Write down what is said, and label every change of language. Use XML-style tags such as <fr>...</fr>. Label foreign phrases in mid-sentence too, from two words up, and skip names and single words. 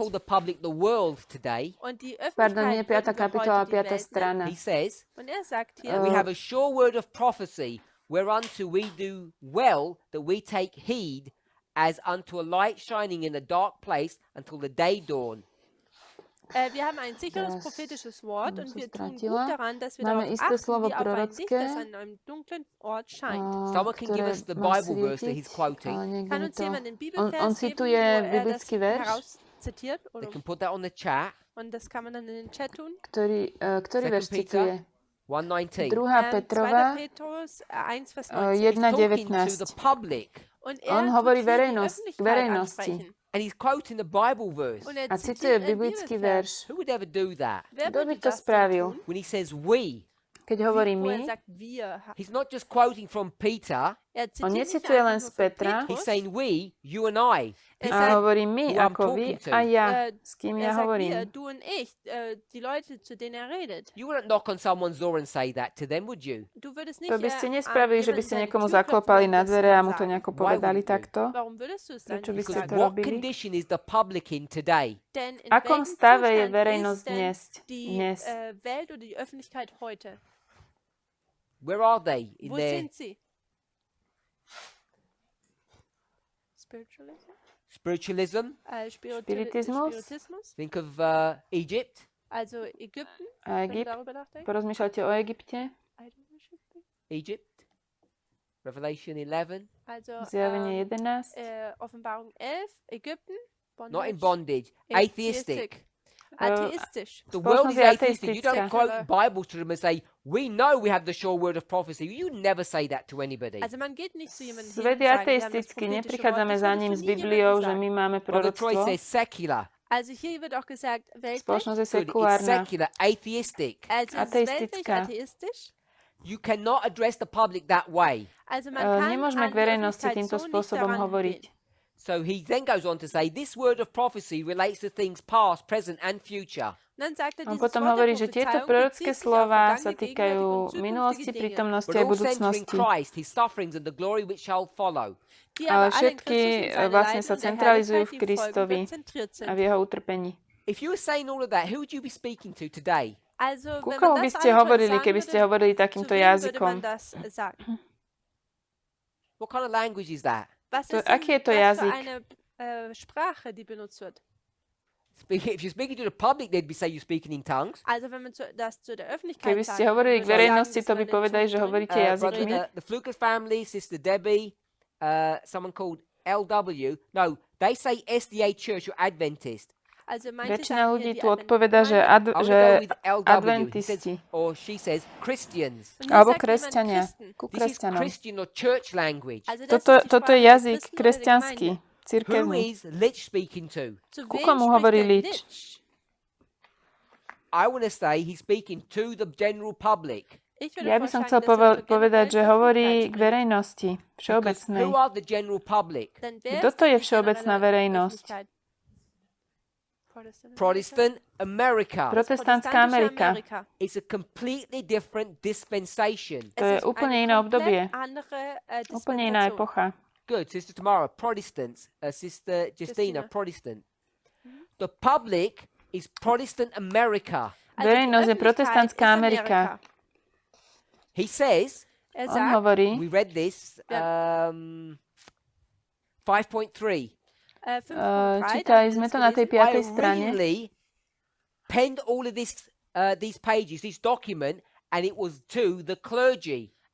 <en>call the public the world today.</en> <de>Und die</de> <sk>Pardon, nie</sk> <de>Öffentlichkeit 5. würden wir</de> <sk>kapitola,</sk> <de>heute die 5. Welt</de> <sk>strana.</sk> <en>He says,</en> <de>Und sagt hier,</de> <en>we have a sure word of prophecy, whereunto we do well that we take heed, as unto a light shining in a dark place until the day dawn.</en> <de>wir haben ein sicheres Das prophetisches Wort</de> <sk>som</sk> <de>und</de> <sk>sa</sk> <de>wir tun gut</de> <sk>stratila.</sk> <de>daran, dass wir</de> <sk>Máme</sk> <de>darauf</de> <sk>isté</sk> <de>achten,</de> <sk>slovo</sk> <de>wie auf ein Licht,</de> <sk>prorocké,</sk> <de>das an einem dunklen Ort scheint.</de> <en>Someone can give</en> <sk>ktoré</sk> <en>us the</en> <sk>má</sk> <en>Bible verse that he's</en> <sk>svietiť,</sk> <en>quoting.</en> <sk>ale niekde</sk> <de>Kann</de> <sk>mi</sk> <de>uns</de> <sk>to...</sk> <de>jemand den</de> <sk>On</sk> <de>Bibelvers geben,</de> <sk>cituje</sk> <de>wo das</de> <sk>biblický verš,</sk> <de>herauszitiert?</de> <en>They</en> <de>Oder,</de> <en>can put that on the chat.</en> <de>und das kann man dann in den Chat tun.</de> <sk>ktorý verš</sk> <en>Second Peter</en> <sk>cituje? 1:19. 2. 2. Petrova</sk> <de>Petrus 1, Vers 19.</de> <en>He's talking to the 1.19. public,</en> <de>Und</de> <sk>On</sk> <de>er</de> <sk>hovorí</sk> <de>tut hier die</de> <sk>verejnosti, k</sk> <de>Öffentlichkeit</de> <sk>verejnosti.</sk> <de>ansprechen.</de> <en>and he's quoting the Bible verse.</en> <de>Und er</de> <sk>A</sk> <de>zitiert</de> <sk>cituje</sk> <de>einen</de> <sk>biblický</sk> <de>Bibelvers.</de> <sk>verš.</sk> <en>Who would ever do that?</en> <de>Wer</de> <sk>Kto by</sk> <de>würde</de> <sk>to</sk> <de>das denn</de> <sk>spravil?</sk> <de>tun?</de> <en>When he says we,</en> <sk>Keď hovorí</sk> <de>Wo er</de> <sk>my,</sk> <de>sagt wir.</de> <en>he's not just quoting from Peter,</en> <de>Er</de> <sk>On</sk> <de>zitiert nicht</de> <sk>necituje</sk> <de>einfach</de> <sk>len</sk> <de>nur</de> <sk>z</sk> <de>von</de> <sk>Petra.</sk> <de>Petrus.</de> <en>he's saying we, you and I.</en> <de>Er</de> <sk>a</sk> <de>sagt,</de> <sk>hovorí my,</sk> <en>who I'm</en> <sk>ako vy</sk> <en>talking to.</en> <sk>a ja, äh, s kým</sk> <de>er</de> <sk>ja</sk> <de>sagt wir,</de> <sk>hovorím.</sk> <de>du und ich, die Leute, zu denen er redet.</de> <en>You wouldn't knock on someone's door and say that to them, would you?</en> <de>Du würdest nicht</de> <sk>To by ste</sk> <de>an</de> <sk>nespravili, že by</sk> <de>jemanden</de> <sk>ste</sk> <de>seine</de> <sk>niekomu</sk> <de>Tür klopfen</de> <sk>zaklopali</sk> <de>und</de> <sk>na</sk> <de>das</de> <sk>dvere a mu to</sk> <de>sagen.</de> <sk>nejako</sk> <en>Why</en> <sk>povedali</sk> <en>wouldn't you?</en> <sk>takto.</sk> <de>Warum würdest du es dann</de> <sk>Prečo by</sk> <de>nicht</de> <sk>ste</sk> <en>Because</en> <sk>to</sk> <de>sagen?</de> <en>what</en> <sk>robili?</sk> <en>condition is the public in today?</en> <de>Denn</de> <sk>V</sk> <de>in</de> <sk>akom</sk> <de>welchem</de> <sk>stave je</sk> <de>Zustand</de> <sk>verejnosť</sk> <de>ist denn</de> <sk>dnes?</sk> <de>die Welt oder die Öffentlichkeit heute?</de> <en>Where are they in</en> <de>Wo</de> <en>their</en> <de>sind sie? Spiritualism?</de> <en>spiritualism?</en> <de>Spiritismus? Spiritismus?</de> <en>Think of Egypt.</en> <de>Also Ägypten,</de> <sk>A</sk> <de>wenn du</de> <en>Egypt?</en> <de>darüber nachdenkst.</de> <sk>Porozmýšľate o Egypte?</sk> <en>Idol worshiping. Egypt. Revelation 11.</en> <de>Also</de> <sk>Zjavenie 11?</sk> <de>Offenbarung 11, Ägypten,</de> <en>Not in bondage, bondage. Atheistic.</en> <de>Atheistisch.</de> <en>The world is</en> <sk>Spoločnosť je</sk> <en>atheistic. You don't</en> <sk>ateistická.</sk> <en>quote Bibles to them and say, we know we have the sure word of prophecy. You never say that to anybody.</en> <de>Also man geht nicht zu jemandem hin</de> <sk>Svet</sk> <de>und</de> <sk>je</sk> <de>sagt, wir haben das</de> <sk>ateistický,</sk> <de>prophetische</de> <sk>neprichádzame</sk> <de>Wort.</de> <sk>za</sk> <de>Das</de> <sk>ním</sk> <de>würdest</de> <sk>s</sk> <de>du</de> <sk>nie Bibliou,</sk> <de>jemandem</de> <sk>že</sk> <de>sagen.</de> <sk>my máme</sk> <en>Brother Troy</en> <sk>proroctvo.</sk> <en>says secular.</en> <de>Also hier wird auch gesagt, weltlich.</de> <sk>Spoločnosť je</sk> <en>Good. It's</en> <sk>sekulárna.</sk> <en>secular, atheistic.</en> <de>Also es ist weltlich</de> <sk>ateistická.</sk> <de>atheistisch.</de> <en>You cannot address the public that way.</en> <de>Also man kann</de> <sk>Nemôžeme</sk> <de>an</de> <sk>k</sk> <de>die</de> <sk>verejnosti</sk> <de>Öffentlichkeit</de> <sk>týmto</sk> <de>so nicht</de> <sk>spôsobom</sk> <de>daran</de> <sk>hovoriť.</sk> <de>gehen.</de> <en>So he then goes on to say, this word of prophecy relates to things past, present, and future.</en> <sk>On potom hovorí, že tieto prorocké slova sa týkajú minulosti, prítomnosti a budúcnosti. Ale všetky vlastne sa centralizujú v Kristovi a v jeho utrpení. Ku komu by ste hovorili, keby ste hovorili takýmto jazykom? Aký je to jazyk?</sk> <en>If you're speaking to the public, they'd be say you're speaking in tongues.</en> <sk>Keby ste hovorili k verejnosti, to by povedali, že hovoríte jazykmi.</sk> <en>The Flukas family, Sister Debbie, someone called LW. No, they say SDA Church or Adventist.</en> <sk>Väčšina ľudí tu odpoveda, že adventisti.</sk> <en>Or she says Christians.</en> <sk>Alebo kresťania. Ku</sk> <en>This is</en> <sk>kresťanom.</sk> <en>Christian or church language.</en> <sk>Toto je jazyk kresťanský,</sk> <en>Who</en> <sk>cirkevný.</sk> <en>is Lich speaking to?</en> <sk>Ku komu hovorí Lič?</sk> <en>I want to say he's speaking to the general public.</en> <sk>Ja by som chcel povedať, že hovorí k verejnosti, všeobecnej.</sk> <en>Who are the general public?</en> <sk>Kto to je všeobecná verejnosť?</sk> <en>Protestant America.</en> <sk>Protestantská Amerika.</sk> <en>It's a completely different dispensation.</en> <sk>To je úplne iné obdobie, úplne iná epocha.</sk> <en>Good, Sister Tamara, Protestants. Sister Justina, Protestant. The public is Protestant America.</en> <sk>Verejnosť je protestantská Amerika.</sk> <en>He says,</en> <sk>On hovorí,</sk> <en>we read this, 5.3.</en> <sk>čítali sme to na tej 5. strane.</sk> <en>I originally penned all of these pages, this document, and it was to the clergy.</en>